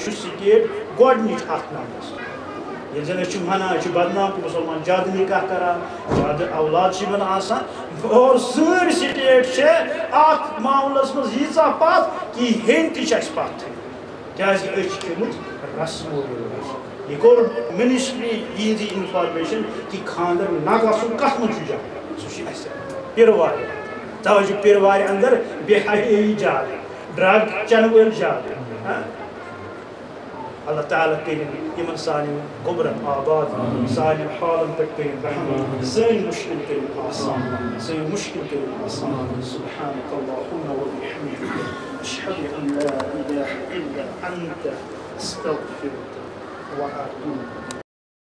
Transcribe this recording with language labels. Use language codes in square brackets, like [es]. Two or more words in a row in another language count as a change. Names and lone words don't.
[ks] چھُ سِٹیٹ گۄڈٕنِچ اَتھ نمبرس ییٚلہِ زن أسۍ چھِ وَنان چھِ بدنام کہِ مُسلمان زیادٕ نِکاح کران زیادٕ اولاد چھِ یِمن آسان اور سٲنۍ سِٹیٹ چھِ اَتھ معاملس منٛز ییٖژاہ پتھ کہِ ہیٚنۍ تہِ چھِ اَسہِ پتھٕے کیازِ کہِ أسۍ چھِ کٔرمٕژ رسم و رِواج یہِ کوٚر منسٹری یِہنٛزٕے انفارمیشن کہِ خانٛدر نہ گژھُن کتھ منٛز چھُ جان سُہ چھُ اَسہِ پِروارِ توے چھُ پِروارِ اندر بے حیٲیی زیادٕ ڈرگ چٮ۪نہٕ وٲلۍ زیادٕ اللہ تعالیٰ کٔرِنۍ یِمن سانٮ۪ن گوٚبرن آباد سانٮ۪ن حالن پٮ۪ٹھ کٔرِنۍ رحم سٲنۍ مُشکِل کٔرِنۍ آسان سٲنۍ مُشکِل کٔرِنۍ آسان [ar] سبحانك اللهم وبحمدك أشهد أن لا إله إلا أنت أستغفرك وأتوب